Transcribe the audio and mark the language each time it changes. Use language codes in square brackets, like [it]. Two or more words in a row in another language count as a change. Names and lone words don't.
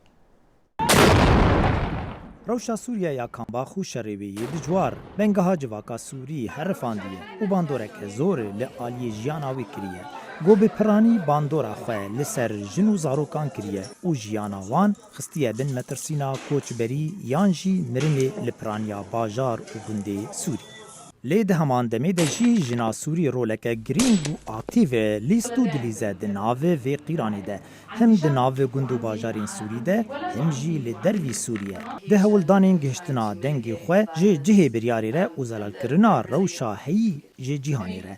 [ku] روشا سووریا یا کامباخ و شەڕێوەیە دجوار بەنگەها civaka سووری هەرفاندیە و باندۆرێکە زۆر لە ئالیە ژیاناوی کریە گۆ بە پرانی باندۆرا خوێ لەسەر ژن و زارۆکان کریە و ژیاناوان خستیە بن مەترسینا کۆچبەری یان jî mirinê li piraniya bajar û gundê Sûrî. Lê di heman demê de jî jina Sûrî roleke girîng û akîv e lîst û dilîze di navê vê qîranê de hem di navê gund û bajarên Sûrî de hem jî li dervî Sûriye. Di hewildanên gihiştina dengê xwe ji cihê biryarê re û zelalkirina rewşa heyî ji cîhanê re.